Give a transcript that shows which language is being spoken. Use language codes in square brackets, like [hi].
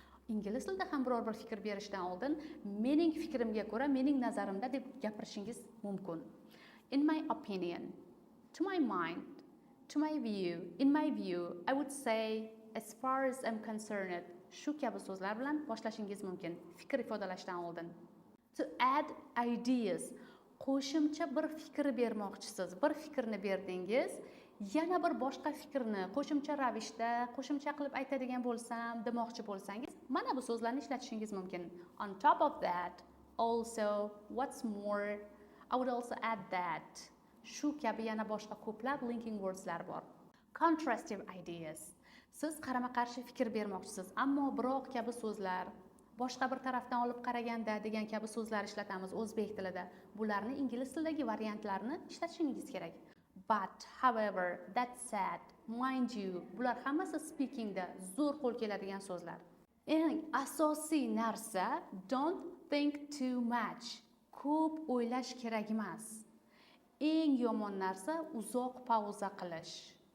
[uz] Ingliz tilida ham biror bir fikr berishdan oldin mening fikrimga ko'ra, mening nazarimda deb gapirishingiz mumkin. [en] In my opinion, to my mind, to my view, in my view, I would say, as far as I'm concerned, [uz] shu kabi so'zlar bilan boshlashingiz mumkin fikr ifodalashdan oldin. [en] To add ideas, [uz] qo'shimcha bir fikr bermoqchisiz. Bir fikrni berdingiz, yana bir boshqa fikrni qo'shimcha ravishda, qo'shimcha qilib aytadigan bo'lsam, demoqchi bo'lsangiz, mana bu so'zlarni ishlatishingiz mumkin. [en] On top of that, also, what's more, I would also add that. [uz] Shu kabi yana boshqa ko'plab linking wordslar bor. [en] Contrastive ideas. [uz] Siz qarama-qarshi fikr bermoqchisiz, ammo biroq kabi so'zlar, boshqa bir tarafdan olib qaraganda degan kabi so'zlar ishlatamiz o'zbek tilida. Bularni ingliz tilidagi variantlarini ishlatishingiz kerak. [en] But, however, that said, mind you, [uz] bular hammasi speakingda zo'r qo'l keladigan so'zlar. Eng asosiy narsa, [en] don't think too much. [uz] Ko'p o'ylash kerak emas. Eng yomon narsa uzoq pauza qilish.